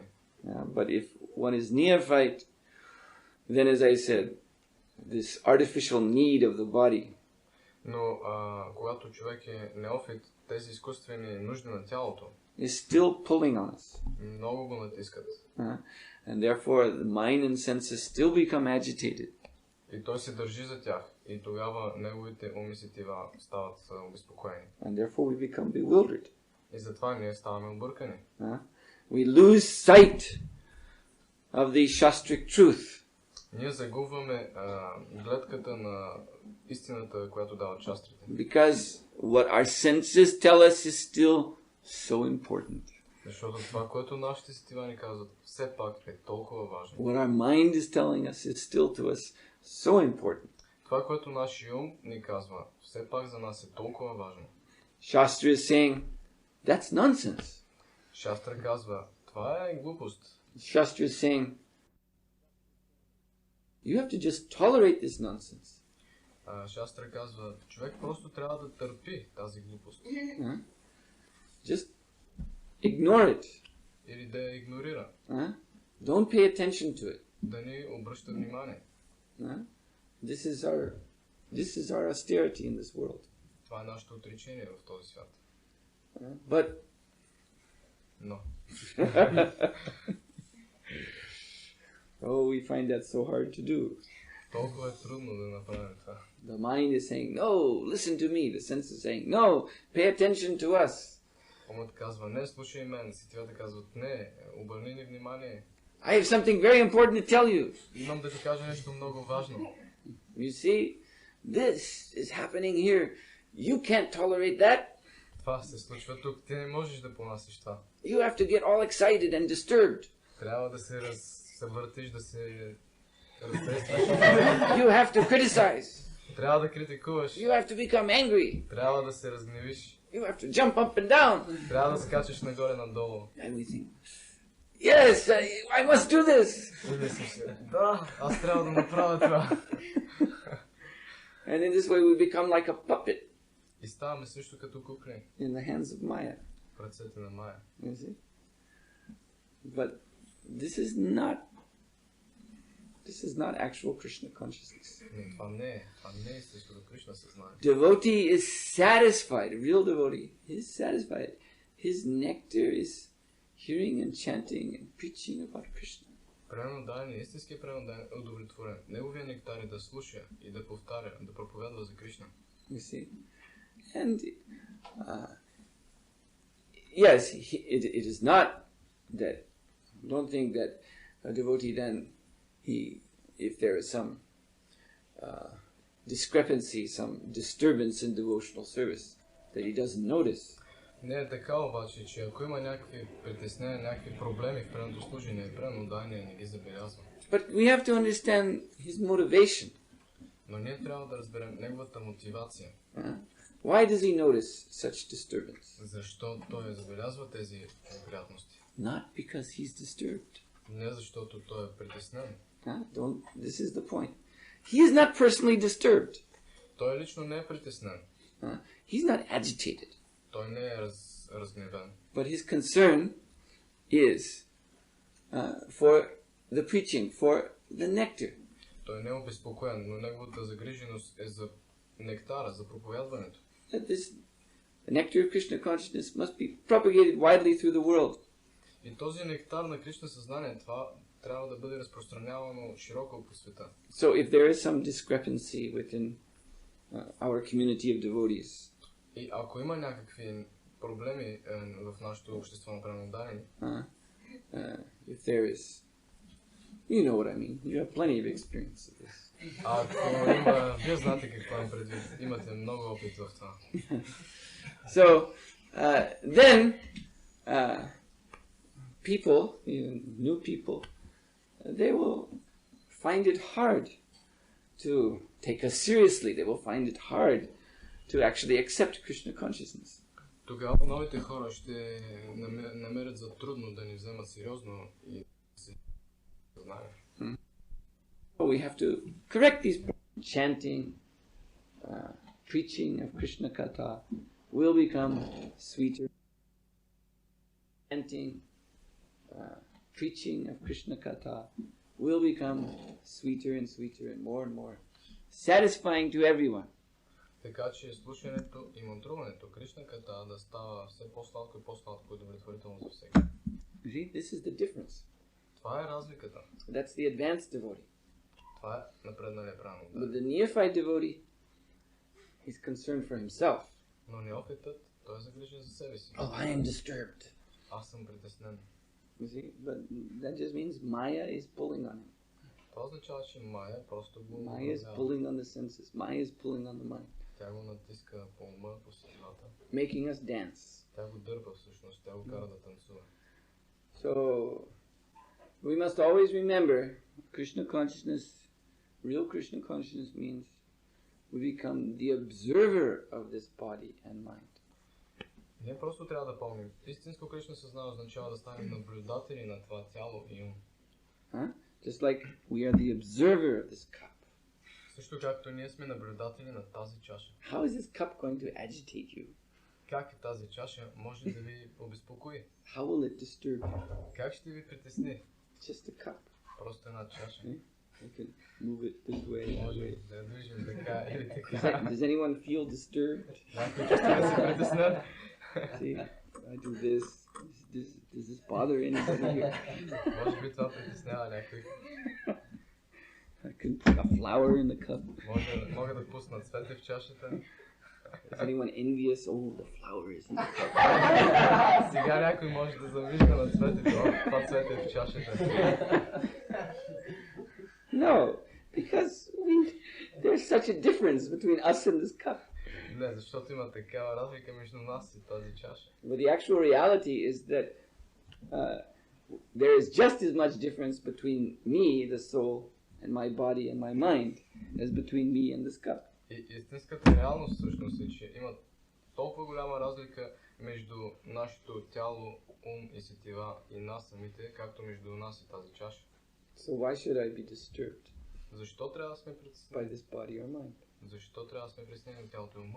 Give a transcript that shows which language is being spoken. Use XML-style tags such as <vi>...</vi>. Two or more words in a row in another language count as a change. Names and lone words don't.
<en>But if one is neophyte, then as I said, this artificial need of the body.</en> <bg>Но когато човек е неофит, тези изкуствени нужди на тялото</bg> <en>is still pulling on us.</en> <bg>Много го натискат.</bg> <en>And therefore the mind and senses still become agitated.</en> <bg>И той се държи за тях. И тогава неговите уми сетива стават обезпокоени.</bg> <en>And therefore we become bewildered.</en> <bg>И затова ние ставаме объркани.</bg> <en>We lose sight of the shastric truth.</en> <bg>Ние загубваме гледката на истината, която дават шастрите.</bg> <en>Because what our senses tell us is still so important.</en> <bg>Защото това, което нашите сетива ни казват, все пак е толкова важно.</bg> <en>What our mind is telling us is still to us so important.</en> <bg>Това, което нашия ум ни казва, все пак за нас е толкова важно.</bg> <en>Shastra is saying, that's nonsense.</en> <bg>Шастра казва, това е глупост.</bg> <en>Shastra is saying, you have to just tolerate this nonsense.</en> <bg>Шастра казва, човек просто трябва да търпи тази глупост.</bg> <en>Just ignore it.</en> <bg>Или да я игнорира.</bg> <en>Don't pay attention to it.</en> <bg>Да ни обръща внимание.</bg> <en>This is our austerity in this world.</en> <bg>Това е нашето отречение в този свят.</bg> <en>But</en> <bg>Но.</bg> <en>Oh, we find that so hard to do.</en> <bg>Толкова е трудно да направим това.</bg> <en>The mind is saying, no, listen to me. The sense is saying, no, pay attention to us.</en> <bg>Умът казва, не, слушай мен. Сетивата казват, не, обърни ни внимание.</bg> <en>I have something very important to tell you.</en> <bg>Имам да ти кажа нещо много важно.</bg> <en>You see, this is happening here. You can't tolerate that.</en> <bg>Това се случва тук. Ти не можеш да понасиш това.</bg> <en>You have to get all excited and disturbed.</en> <bg>Трябва да се съвъртиш, да се разтресваш.</bg> <en>You have to criticize.</en> <bg>Трябва да критикуваш.</bg> <en>You have to become angry.</en> <bg>Трябва да се разгневиш.</bg> <en>You have to jump up and down.</en> <bg>Трябва да скачаш нагоре-надолу.</bg> <en>And we think, yes, I must do this.</en> <bg>И мислиш се, да, аз трябва да направя това.</bg> <en>And in this way we become like a puppet.</en> <bg>И ставаме също като кукли.</bg> <en>In the hands of Maya.</en> <bg>В ръцете на Майя.</bg> <en>You see? But this is not actual Krishna consciousness.</en> <bg>Това не е истинското Кришна съзнание.</bg> <en>Devotee is satisfied, a real devotee is satisfied. His nectar is hearing and chanting and preaching about Krishna.</en> <bg>Преданен, истинският преданен е удовлетворен. Неговия нектар е да слуша и да повтаря, да проповядва за Кришна.</bg> <en>You see? And yes, it is not that, don't think that a devotee then, if there is some discrepancy, some disturbance in devotional service, that he doesn't notice.</en> <bg>Не е така обаче, че ако има някакви притеснения, някакви проблеми в предното служение, предното дание не ги забелязва.</bg> <en>But we have to understand his motivation.</en> <bg>Но ние трябва да разберем неговата мотивация.</bg> <en>Why does he notice such disturbance?</en> <bg>Защо той забелязва тези неприятности?</bg> <en>Not because he's disturbed.</en> <bg>Не защото той е притеснен.</bg> <en>This is the point. He is not personally disturbed.</en> <bg>Той лично не е притеснен.</bg> <en>He's not agitated.</en> <bg>Той не е разгневен.</bg> <en>But his concern is for the preaching, for the nectar.</en> <bg>Той не е обезпокоен, но неговата загриженост е за нектара, за проповядването.</bg> <en>The nectar of Krishna consciousness must be propagated widely through the world.</en> <bg>И този нектар на Кришна съзнание, това трябва да бъде разпространявано широко по света.</bg> <en>So if there is some discrepancy within our community of devotees,</en> <bg>и ако има някакви проблеми в нашето общество на преданни,</bg> <en>if there is, you know what I mean. You have plenty of experience of this.</en> <bg>Ако има, вие знаете какво имам предвид. Имате много опит в това.</bg> <en>So then people, new people, they will find it hard to take us seriously. They will find it hard to actually accept Krishna consciousness.</en> <bg>Тогава новите хора ще намерят за трудно да ни вземат сериозно и се знаят.</bg> <en>We have to correct these problems. Chanting, preaching of Krishna Katha will become sweeter. Chanting, preaching of Krishna Katha will become sweeter and sweeter and more satisfying to everyone.</en> <bg>Така че слушането и мантруването Кришна Ката да става все по-сладко и по-сладко и удовлетворително за всеки.</bg> <en>See, this is the difference.</en> <bg>Това е разликата.</bg> <en>That's the advanced devotee.</en> <bg>Това е напредналия правилно.</bg> <en>But the neophyte devotee, he's concerned for himself.</en> <bg>Но неофитът, той е загрижен за себе си.</bg> <en>Oh, I am disturbed.</en> <bg>Аз съм притеснен.</bg> <en>You see, but that just means Maya is pulling on him.</en> <bg>Това означава, че Майя просто го</bg> <en>Maya is pulling on the senses. Maya is pulling on the mind.</en> <bg>Тя го натиска по ума, по сърцата.</bg> <en>Making us dance.</en> <bg>Тя го дърпа всъщност, тя го кара да танцува.</bg> <en>So, we must always remember, Krishna consciousness, real Krishna consciousness means we become the observer of this body and mind.</en> <bg>Ние просто трябва да помним. Истинско Кришна съзнание означава да станем наблюдатели на това тяло и ум.</bg> <en>Just like we are the observer of this cup.</en> <bg>Също както ние сме наблюдатели на тази чаша.</bg> <en>How is this cup going to agitate you?</en> <bg>Как тази чаша може да ви обезпокои?</bg> <en>How will it disturb you?</en> <bg>Как ще ви притесни?</bg> <en>Just a cup.</en> <bg>Просто една чаша.</bg> <en>You can move it this way, that</en> <bg>Може</bg> <en>way.</en> <bg>да я движим така или така.</bg> <en>Does anyone feel disturbed?</en> <bg>Някой чувства да се притеснят?</bg> <en>See, I do this. Does this bother anybody here?</en> <bg>Може би това притеснява някой.</bg> <en>I can put a flower in the cup.</en> <bg>Мога да пусна цвете в чашата.</bg> <en>Is anyone envious? Oh, the flower is in the cup.</en> <bg>Сега някой може да завижда на цветето. Това цвете е в чашата.</bg> <en>No, because there's such a difference between us and this cup.</en> <bg>Не, защото има такава разлика между нас и тази чаша.</bg> <en>But the actual reality is that there is just as much difference between me, the soul, and my body and my mind, as between me and this cup.</en> <bg>И истинската реалност всъщност е, че има толкова голяма разлика между нашето тяло, ум и сетива и нас самите, както между нас и тази чаша.</bg> <en>So why should I be disturbed</en> <bg>Защо трябва да сме</bg> <en>by</en> <bg>притеснени?</bg> <en>this body or mind?</en> <bg>Защо трябва да сме притеснени от тялото и ума?</bg>